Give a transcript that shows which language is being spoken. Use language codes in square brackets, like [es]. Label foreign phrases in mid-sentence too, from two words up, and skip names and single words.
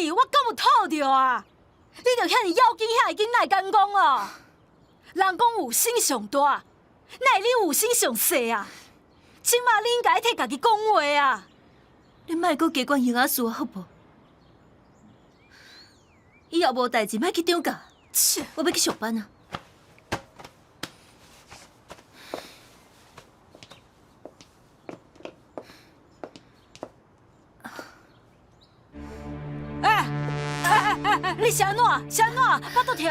[nan] 我敢有讨着啊？你着遐尼要紧遐会紧来敢讲哦？人讲有心上大，哪会你有心上细啊？即马你应该替家己讲话啊！你莫阁加管刑仔事好无？以后无代志莫去张家，切！我要去上班啊！你是安怎？是安怎？腹肚痛？